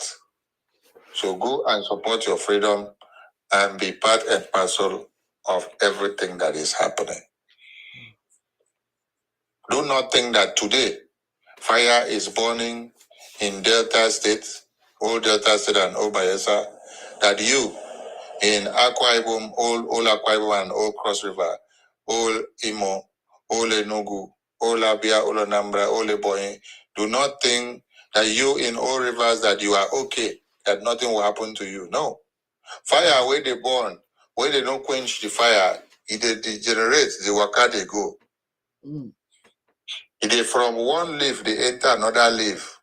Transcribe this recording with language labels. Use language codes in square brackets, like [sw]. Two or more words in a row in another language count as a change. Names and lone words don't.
[en] So go and support your freedom and be part and parcel of everything that is happening. Do not think that today fire is burning in Delta State, old Delta State and old Bayelsa, that you in Akwa Ibom, all Akwa Ibom and all Cross River, all Imo, all Enugu, all Abia, all Anambra, all Ebonyi. Do not think that you in all rivers that you are okay, that nothing will happen to you. No. Fire where they burn, where they don't quench the fire, it degenerates, the waka they go. It is from one leaf they enter another leaf.